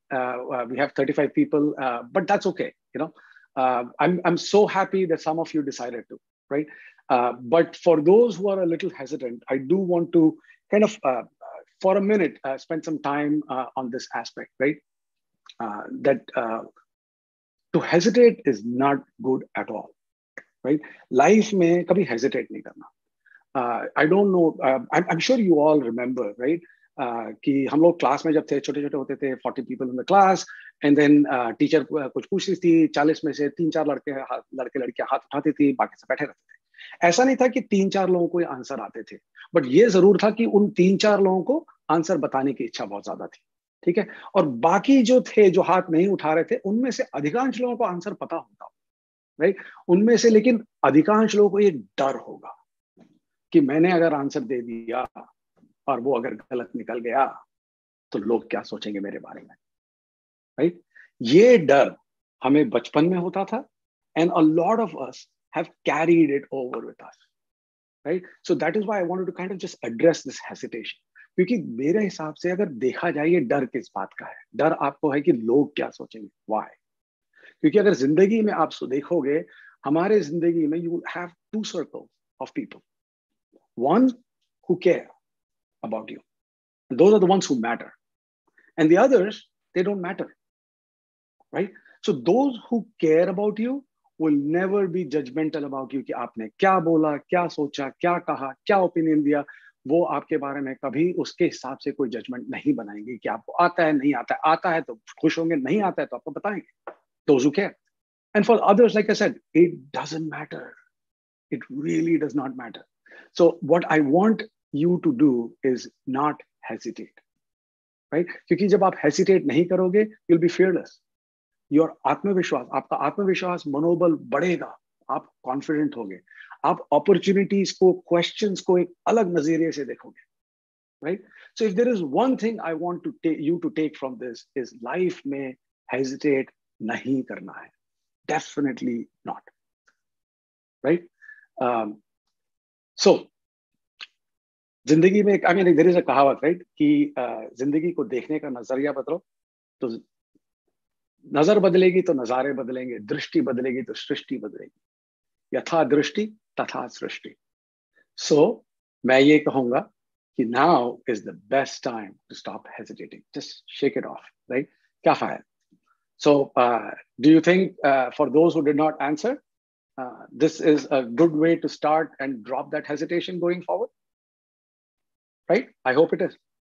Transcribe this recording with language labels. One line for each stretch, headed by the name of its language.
English: We have 35 people, but that's okay. You know, I'm so happy that some of you decided to, right? But for those who are a little hesitant, I do want to kind of, for a minute, spend some time on this aspect, right? That to hesitate is not good at all, right?
Hindi: Life में कभी hesitate नहीं करना.
English: I don't know. I'm sure you all remember, right?
Hindi: कि हम लोग class में जब थे छोटे-छोटे होते थे
English: 40 people in the class and then
Hindi: teacher कुछ पूछती थी 40 में से 3-4 लड़के हाथ उठाती थी बाकी सब बैठे रहते थे. ऐसा नहीं था कि 3-4 लोगों को आंसर आते थे, बट ये जरूर था कि उन 3-4 लोगों को आंसर बताने की इच्छा बहुत ज्यादा थी, ठीक है. और बाकी जो थे जो हाथ नहीं उठा रहे थे उनमें से अधिकांश लोगों को आंसर पता होता, राइट? उनमें से लेकिन अधिकांश लोगों को ये डर होगा कि मैंने अगर आंसर दे दिया और वो अगर गलत निकल गया तो लोग क्या सोचेंगे मेरे बारे में, राइट? ये डर हमें बचपन में होता था
English: and a lot of us have carried it over with us, right? So that is why I wanted to kind of just address this hesitation.
Hindi: क्योंकि मेरे हिसाब से अगर देखा जाए ये डर किस बात का है, डर आपको है कि लोग क्या सोचेंगे.
English: Why?
Hindi: क्योंकि अगर जिंदगी में आप देखोगे, हमारे जिंदगी में
English: you will have two circles of people. One who care about you. Those are the ones who matter. And the others, they don't matter, right? So those who care about you will never be judgmental about you
Hindi: कि आपने क्या बोला, क्या सोचा, क्या कहा, क्या opinion दिया. वो आपके बारे में कभी उसके हिसाब से कोई जजमेंट नहीं बनाएंगे कि आपको आता है नहीं आता है. आता है तो खुश होंगे, नहीं आता है तो आपको बताएंगे.
English: Those who care. And for others, like I said, it doesn't matter. It really does not matter. So what I want you to do is not hesitate, right?
Hindi: क्योंकि जब आप hesitate नहीं करोगे,
English: you'll be fearless.
Hindi: Your आत्मविश्वास, आपका आत्मविश्वास, मनोबल बढ़ेगा. आप confident होगे. आप opportunities को, questions को एक अलग नजरिए से देखोगे.
English: right? So if there is one thing I want to take you to take from this is
Hindi: life में hesitate नहीं करना है,
English: definitely not, right?
Hindi: So जिंदगी में
English: I mean there is a
Hindi: कहावत, right, कि जिंदगी को देखने का नजरिया बदलो तो नजर बदलेगी तो नजारे बदलेंगे, दृष्टि बदलेगी तो सृष्टि बदलेगी, यथा दृष्टि तथा सृष्टि.
English: So
Hindi: मैं ये कहूंगा कि
English: now is the best time to stop hesitating. Just shake it off, right?
Hindi: क्या है?
English: So do you think for those who did not answer, this is a good way to start and drop that hesitation going forward? Right? I hope it is.